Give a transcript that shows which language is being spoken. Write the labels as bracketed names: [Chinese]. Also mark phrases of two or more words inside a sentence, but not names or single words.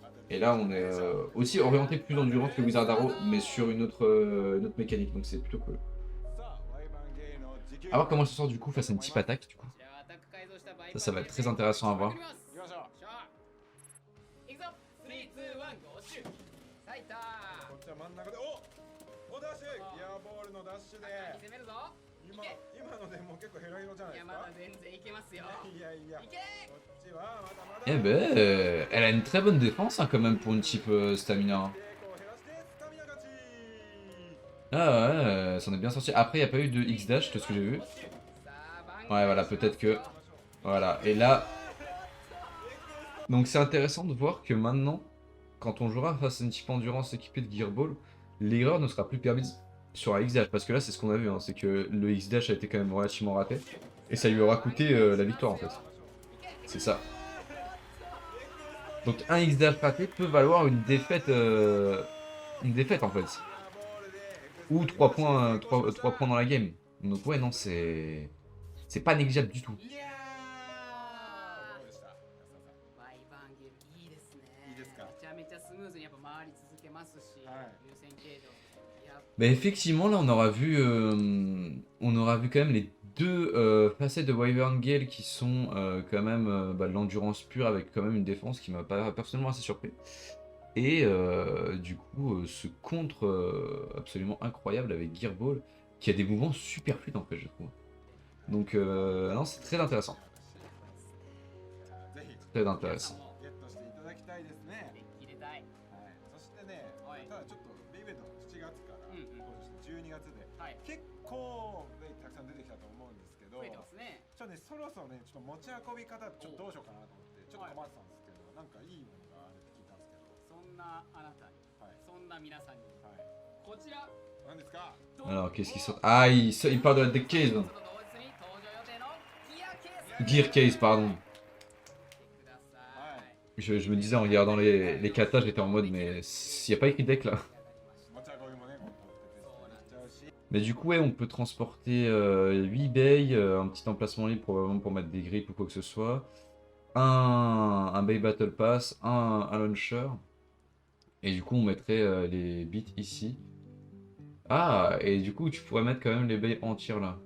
[French] Et là, on est aussi orienté plus endurance que Wizard Arrow, mais sur une autre mécanique. Donc c'est plutôt cool. A voir comment elle se sort du coup face à une type attaque. Du coup. Ça va être très intéressant à voir. [Japanese] っちは真ん中で、おダッシュギアボールのダッシュで今のでもう結構ヘロヘロじゃないですか。いやいや、こっちはまだまだ [French] Eh ben, elle a une très bonne défense hein, quand même pour une type stamina. [Japanese] 抵抗を減らしてスタミナ勝ち。 [French] Ah ouais, elle s'en est bien sorti. Après, il n'y a pas eu de X-Dash, de ce que j'ai vu. Ouais, voilà, peut-être que... Voilà, et là... Donc c'est intéressant de voir que maintenant, quand on jouera face à une type endurance équipée de Gearball, l'erreur ne sera plus permise sur un X-Dash. Parce que là, c'est ce qu'on a vu, hein, c'est que le X-Dash a été quand même relativement raté. Et ça lui aura coûté la victoire, en fait. C'est ça. Donc un X-Dash raté peut valoir une défaite en fait. Ou 3 points, 3 points dans la game. Donc ouais, non, c'est pas négligeable du tout. [Japanese] いやー、どうでした安田さん。ワイバンゲルいいですね。いいですか。めちゃめちゃスムーズにやっぱ回り続けますし、はい優先形状。いや、 [French] Mais effectivement, là, on aura vu quand même les deux facettes de Wyvern Gale qui sont quand même de l'endurance pure avec quand même une défense qui m'a pas personnellement assez surpris. Et du coup, ce contre absolument incroyable avec Gearball qui a des mouvements super fluides en fait, je trouve. Donc, non, c'est très intéressant. [Japanese] ぜひ [French] Très intéressant. [Japanese] ゲットしていただきたいですね。入れたい。はい。そしてね、はいただちょっとベイベード7月からうんうん 12月ではい。結構ねたくさん出てきたと思うんですけど、増えてますね。ちょっとねそろそろねちょっと持ち運び方ちょっとどうしようかなと思ってちょっと困ってたんですけど、なんかいいものがあるって聞いたんですけど、そんなあなたに、はいそんな皆さんに、はい。こちら。何ですか？ [French] Alors, qu'est-ce qui sort? Ah, il parle de la deck case. [Japanese] その同日に登場予定のギアケース。 [French] Gear case, pardon. [Japanese] 見てください。 [French] Je me disais en regardant les katas, j'étais en mode, mais il n'y a pas écrit deck là. [Japanese] 持ち運びもね、もっと徹底していっちゃうし。 [French] Mais du coup, ouais, on peut transporter 8 bays, un petit emplacement libre probablement pour mettre des grippes ou quoi que ce soit, un bay battle pass, un launcher, et du coup, on mettrait les bits ici. Ah, et du coup, tu pourrais mettre quand même les bays entières là.